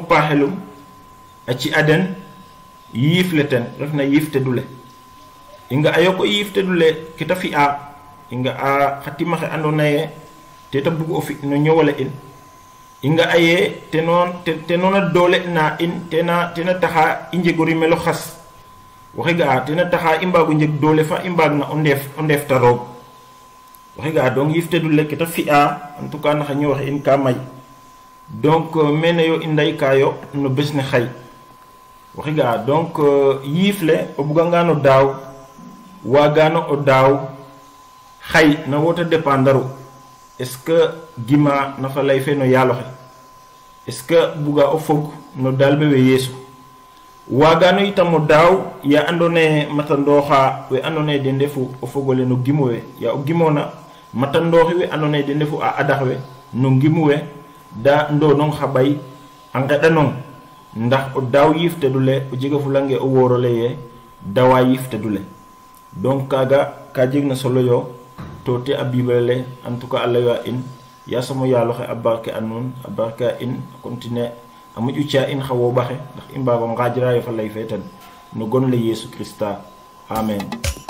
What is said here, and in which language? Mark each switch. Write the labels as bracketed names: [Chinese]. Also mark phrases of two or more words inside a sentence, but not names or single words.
[Serer] paaxelum a ci aden yiif le ten refna yiif te dule i nga ayo ko yiif te dule ke ta fi'a i nga a xa timaxe andoona yee te ta bug o fi no ñowole in i nga aye te noona doole na in tena taxa i njego rimelo xas waxe ga'a tena taxa i mbaago njeg doole fa i mbaag na o ndeef ta roog waxe ga'a donc yif te dule ke ta fi'a [French] en tout cas [Serer] naxa ñowaxe in ka may donc mene yo i ndaykayo no bes ne xay waxe ga'a donc yiif le o bugangano daaw waagano o daaw xay na wota dépendaru [French] est-ce que [Serer] gima nafa lay fe no yaaloxe [French] est-ce que [Serer] buga o fog no dalbe we yeesu waagano itam o daaw ya andoona yee matandooxa we andoona yee den ndefu o fogole no gimu we ya o gimoona matandooxi we andoona yee den ndefu a adax we no ngimu we da ndoonong xa ɓay a nqeɗanong ndax o daaw yiif tedule o jegafulange o woorole ye dawa yiif tedule donc kaaga ka jeg na solo yo to te a bible [French] en tout cas [Serer] a layo in yasamo yaaloxe a barke a nuun a barke a in a continuer a moƴu caa in xa wooɓaxe ndax i mbaago ngaajrayo fa lay fe ten no gon le Yesu Krista amen